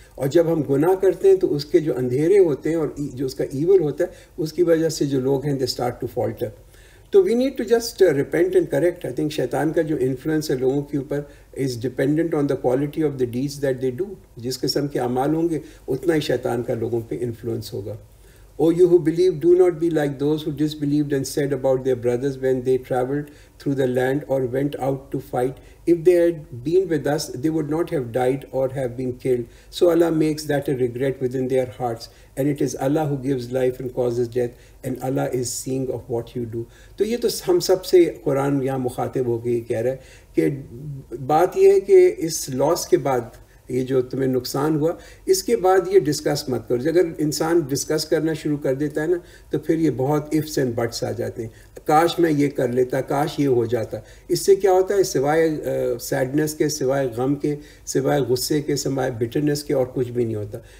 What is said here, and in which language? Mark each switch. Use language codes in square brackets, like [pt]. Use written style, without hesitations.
[ur] اور جب ہم گناہ کرتے ہیں تو اس کے جو اندھیرے ہوتے ہیں اور جو اس کا ایول ہوتا ہے اس کی وجہ سے جو لوگ ہیں [en] They start to falter. So we need to just repent and correct. I think [ur] شیطان کا جو انفلوئنس ہے لوگوں کے اوپر [en] Is dependent on the quality of the deeds that they do. [ur] جس قسم کے اعمال ہوں گے اتنا ہی شیطان کا لوگوں پہ انفلوئنس ہوگا. [en] O you who believe, do not be like those who disbelieved and said about their brothers when they traveled through the land or went out to fight, if they had been with us, they would not have died or have been killed. So Allah makes that a regret within their hearts. And it is Allah who gives life and causes death, and Allah is seeing of what you do. [ur] تو یہ تو ہم سب سے قرآن یہاں مخاطب ہو کے یہ کہہ رہا ہے کہ بات یہ ہے کہ اس لاس کے بعد یہ جو تمہیں نقصان ہوا اس کے بعد یہ ڈسکس مت کرو. اگر انسان ڈسکس کرنا شروع کر دیتا ہے نا تو پھر یہ بہت [en] ifs and buts [ur] آ جاتے ہیں. کاش میں یہ کر لیتا, کاش یہ ہو جاتا. اس سے کیا ہوتا ہے, سوائے سیڈنس کے, سوائے غم کے, سوائے غصے کے, سوائے بٹرنس کے اور کچھ بھی نہیں ہوتا.